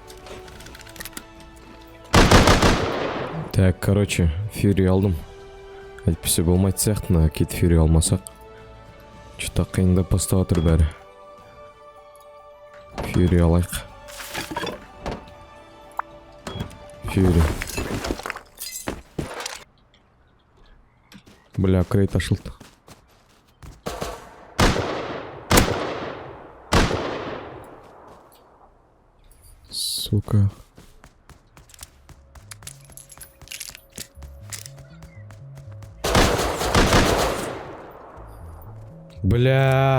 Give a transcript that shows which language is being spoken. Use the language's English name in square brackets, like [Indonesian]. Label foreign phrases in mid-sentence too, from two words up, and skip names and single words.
[Russian] Так, короче, [Kazakh] Fury алдым. Әйтпесе болмайтын сияқты мына Kid Fury алмасақ. Что-то қиындап бастап жатыр бәрі. Fury алайық. Fury. Бля, крейт ашылды. Сука. Бля.